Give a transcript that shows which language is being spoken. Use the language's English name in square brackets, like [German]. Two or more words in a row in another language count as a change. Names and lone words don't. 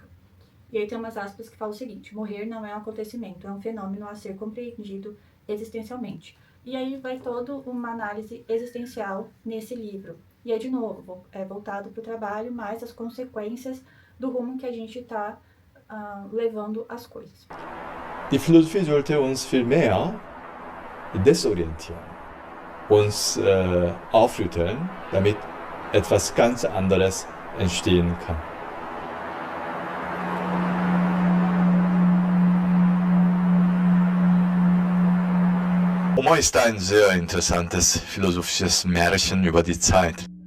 [Portuguese] E aí tem umas aspas que falam o seguinte: morrer não é um acontecimento, é um fenômeno a ser compreendido existencialmente. E aí vai toda uma análise existencial nesse livro. E aí, de novo, é voltado para o trabalho, mas as consequências do rumo que a gente está levando as coisas. [German] Die Philosophie sollte uns viel mehr desorientieren, uns aufrütteln, damit etwas ganz anderes entstehen kann. Momo ist ein sehr interessantes philosophisches Märchen über die Zeit.